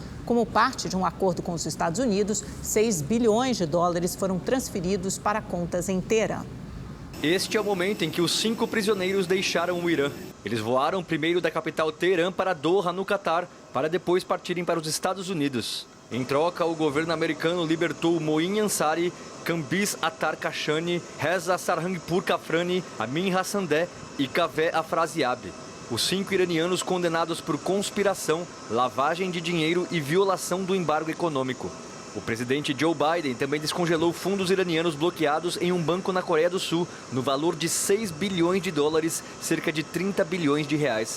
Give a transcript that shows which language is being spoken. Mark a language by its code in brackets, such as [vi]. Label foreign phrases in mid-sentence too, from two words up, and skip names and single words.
[pt] Como parte de um acordo com os Estados Unidos, 6 bilhões de dólares foram transferidos para contas em Teherã. Este é o momento em que os 5 prisioneiros deixaram o Irã. Eles voaram primeiro da capital Teherã para Doha, no Catar, para depois partirem para os Estados Unidos. Em troca, o governo americano libertou Moin Ansari, Kambiz Attar Kashani, Reza Sarhangpur Kafrani, Amin Hassandeh e Kaveh Afraziab. Os 5 iranianos condenados por conspiração, lavagem de dinheiro e violação do embargo econômico. O presidente Joe Biden também descongelou fundos iranianos bloqueados em um banco na Coreia do Sul, no valor de 6 bilhões de dólares, cerca de 30 bilhões de reais.